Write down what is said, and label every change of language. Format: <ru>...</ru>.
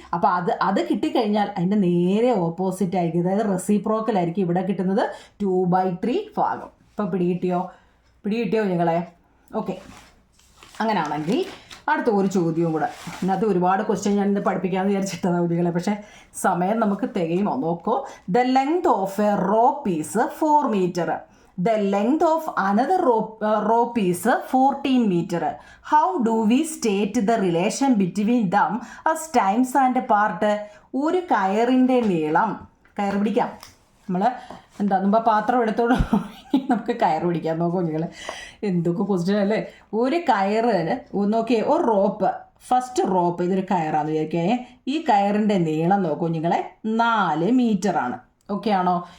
<ml>അപ്പോൾ അത് കിട്ടിക്കഴിഞ്ഞാൽ അതിൻ്റെ നേരെ ഓപ്പോസിറ്റ് ആയിരിക്കും, അതായത് റെസിപ്രോക്കലായിരിക്കും ഇവിടെ കിട്ടുന്നത് 2/3 ഭാഗം. ഇപ്പം പിടികിട്ടിയോ നിങ്ങളെ? ഓക്കെ. അങ്ങനെയാണെങ്കിൽ അടുത്ത ഒരു ചോദ്യവും കൂടെ. ഇന്നത്തെ ഒരുപാട് ക്വസ്റ്റ്യൻ ഞാൻ ഇന്ന് പഠിപ്പിക്കാമെന്ന് വിചാരിച്ചിട്ടാണ് കുട്ടികളെ, പക്ഷേ സമയം നമുക്ക് തികയുമോ നോക്കോ.</ml> <en>The length of a rope is 4 metre. The length of another rope is 14 meter. How do we state the relation between them as times and part?</en> <ml>ഒരു കയറിൻ്റെ നീളം, കയർ പിടിക്കാം നമ്മൾ എന്താ മുമ്പ് പാത്രം എടുത്തോണ്ട് നമുക്ക് കയർ പിടിക്കാം. നോക്കൂ നിങ്ങൾ, എന്തൊക്കെ ക്വസ്റ്റ്യൻ അല്ലേ. ഒരു കയറിന് നോക്കിയേ, ഒരു റോപ്പ്, ഫസ്റ്റ് റോപ്പ് ഇതൊരു കയറാന്ന് വിചാരിക്കേ. ഈ കയറിൻ്റെ നീളം നോക്കൂ നിങ്ങളെ 4 മീറ്ററാണ്. ഓക്കെ ആണോ?</ml>